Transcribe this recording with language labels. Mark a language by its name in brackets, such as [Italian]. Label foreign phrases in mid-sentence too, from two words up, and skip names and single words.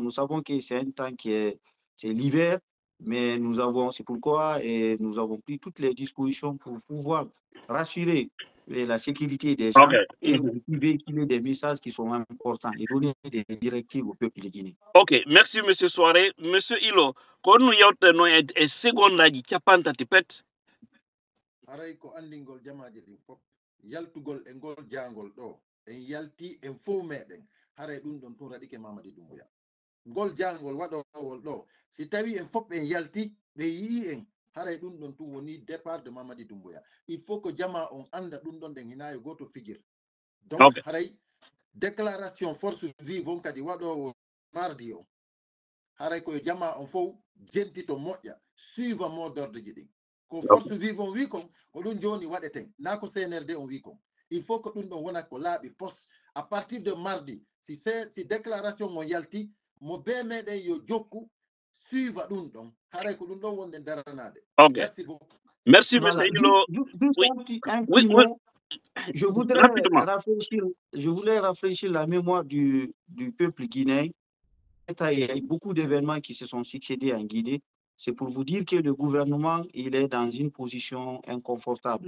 [French] Nous savons que c'est un temps c'est l'hiver, mais c'est pourquoi nous avons pris toutes les dispositions pour pouvoir rassurer la sécurité des gens et véhiculer des messages qui sont importants et donner des directives au peuple de Guinée. Ok, merci Monsieur Soare. Monsieur Ilo, quand nous y avons une seconde là, qui a pas tapet. [Fula] Aray ko andingol jamaje din fop yaltugol e ngol jangol ɗo en yalti en fof meɗen haray ɗum ɗon tun raɗike Mamadi Doumbouya ngol jangol waɗowol ɗo si tawi en fof en yalti ɓe yii en haray ɗum ɗon tun woni [French] départ de Mamadi Doumbouya il faut que [Fula] jama on anda ɗum ɗon ɗen hinayo goto figir donc haray [French] déclaration force vive [Fula] on kadi waɗowo mardi o haray koye jama on fof jentito moƴƴa [French] suiva mot d'ordre [Fula] ji ɗin ko [French] force vive [Fula] on wi kon ko ɗum joni waɗeten na ko CNRD on wi kon [French] il faut que [Fula] ɗum ɗon wona ko laaɓi [French] poste à partir de mardi [Fula] si déclaration on yalti mo be meɗen yo jokku suiva ɗum ɗon haray ko ɗum ɗon wonde daranade. [French] Merci beaucoup. Merci monsieur Ilo. Un petit mot. Je voulais rafraîchir la mémoire du peuple guinéen. Il y a eu beaucoup d'événements qui se sont succédés en Guinée. C'est pour vous dire que le gouvernement, il est dans une position inconfortable.